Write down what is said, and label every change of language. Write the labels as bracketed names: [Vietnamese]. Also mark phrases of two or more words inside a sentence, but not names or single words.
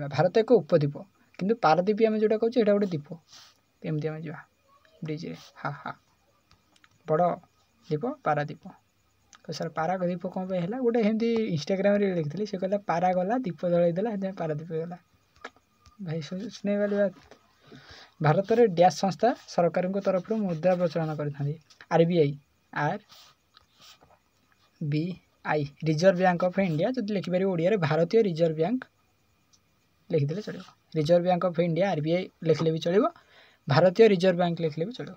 [Odia] ଭାରତ ଏକ ଉପଦ୍ୱୀପ, କିନ୍ତୁ ପାରାଦ୍ୱୀପ ଆମେ ଯେଉଁଟା କହୁଛୁ ଏଇଟା ଗୋଟେ ଦ୍ୱୀପ। ଏମିତି ଆମେ ଯିବା ବ୍ରିଜ୍ରେ, ବଡ଼ ଦ୍ୱୀପ ପାରାଦ୍ୱୀପ। ସାର୍ ପାରାଦ୍ୱୀପ କ'ଣ ପାଇଁ ହେଲା? ଗୋଟେ ଏମିତି ଇନଷ୍ଟାଗ୍ରାମରେ ଦେଖିଥିଲି, ସେ କହିଲା ପାରା ଗଲା ଦ୍ୱୀପ ଜଳେଇ ଦେଲା, ସେଥିପାଇଁ ପାରାଦ୍ୱୀପ ଗଲା। [Hindi] ଭାଇ सोचने वाली बात। [Odia] ଭାରତରେ ଡ୍ୟାସ୍ ସଂସ୍ଥା ସରକାରଙ୍କ ତରଫରୁ ମୁଦ୍ରା ପ୍ରଚଳନ କରିଥାନ୍ତି? RBI, ରିଜର୍ଭ ବ୍ୟାଙ୍କ ଅଫ୍ ଇଣ୍ଡିଆ। ଯଦି ଲେଖିପାରିବ ଓଡ଼ିଆରେ ଭାରତୀୟ ରିଜର୍ଭ ବ୍ୟାଙ୍କ ଲେଖିଦେଲେ ଚଳିବ। ରିଜର୍ଭ ବ୍ୟାଙ୍କ ଅଫ୍ ଇଣ୍ଡିଆ RBI ଲେଖିଲେ ବି ଚଳିବ, ଭାରତୀୟ ରିଜର୍ଭ ବ୍ୟାଙ୍କ ଲେଖିଲେ ବି ଚଳିବ।